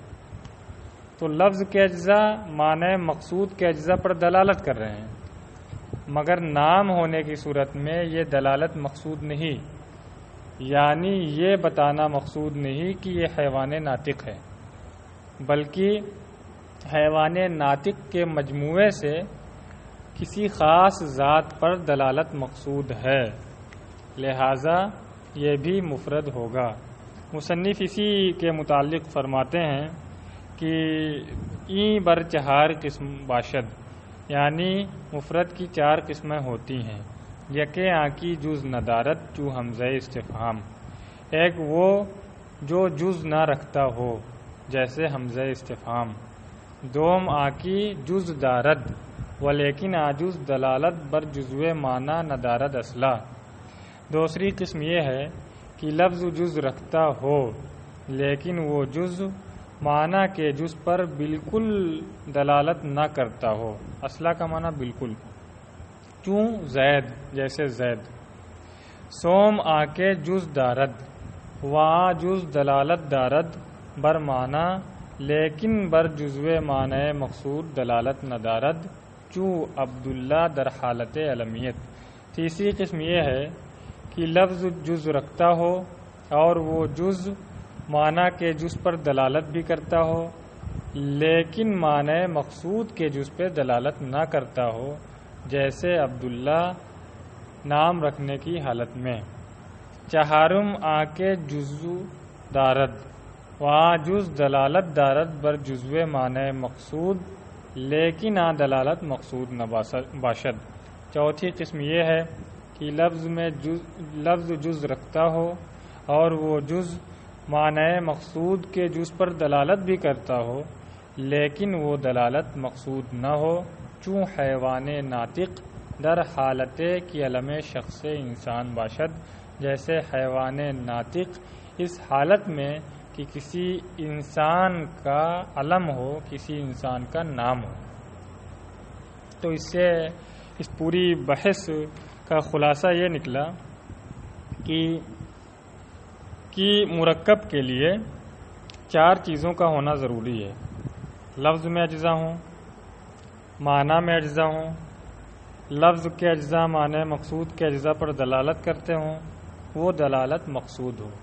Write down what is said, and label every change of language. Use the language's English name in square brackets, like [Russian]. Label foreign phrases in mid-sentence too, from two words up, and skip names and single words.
[Urdu] تو لفظ کے اجزاء معنی مقصود کے اجزاء پر دلالت کر رہے ہیں، مگر نام ہونے کی صورت میں یہ دلالت مقصود نہیں، یعنی یہ بتانا مقصود نہیں کہ یہ حیوان ناطق ہے، بلکہ حیوان ناطق کے مجموعے سے کسی خاص ذات پر دلالت مقصود ہے، لہذا یہ بھی مفرد ہوگا۔ مصنف اسی کے متعلق فرماتے ہیں کہ [Persian] این بر چہار قسم باشد، [Urdu] یعنی مفرد کی 4 قسمیں ہوتی ہیں۔ [Persian] یکے آنکی جز ندارت چو حمزہ استفہام، [Urdu] ایک وہ جو جز نہ رکھتا ہو جیسے حمزہ استفہام۔ [Persian] دوم آنکی جز دارد ولیکن آجز دلالت بر جزو معنی ندارد اصلا، [Urdu] دوسری قسم یہ ہے کہ لفظ جز رکھتا ہو لیکن وہ جز معنی کے جز پر بالکل دلالت نہ کرتا ہو، اصلا کا معنی بالکل، چوں زید جیسے زید۔ [Persian] سوم آکے جز دارد، وہاں جز دلالت دارد بر معنی لیکن بر جزو معنی مقصود دلالت نہ دارد، چوں عبداللہ در حالت علمیت۔ [Urdu] تیسری قسم یہ ہے کہ لفظ جز رکھتا ہو اور وہ جز معنی کے جز پر دلالت بھی کرتا ہو لیکن معنی مقصود کے جز پہ دلالت نہ کرتا ہو، جیسے عبداللہ نام رکھنے کی حالت میں۔ [Persian] چہارم آکے جزو دارد، وہاں جز دلالت دارد بر جزو معنی مقصود لیکن دلالت مقصود نہ باشد۔ [Urdu] چوتھی قسم یہ ہے کہ لفظ جز رکھتا ہو اور وہ جز معنی مقصود کے جز پر دلالت بھی کرتا ہو لیکن وہ دلالت مقصود نہ ہو، [Persian] چوں حیوان ناطق در حالت کی علم شخص انسان باشد، [Urdu] جیسے حیوان ناطق اس حالت میں کہ کسی انسان کا علم ہو، کسی انسان کا نام ہو۔ تو اس سے اس پوری بحث کا خلاصہ یہ نکلا کہ مرکب کے لیے 4 چیزوں کا ہونا ضروری ہے، لفظ میں اجزا ہوں، معنی میں اجزا ہوں، لفظ کے اجزا معنی مقصود کے اجزا پر دلالت کرتے ہوں، وہ دلالت مقصود ہو۔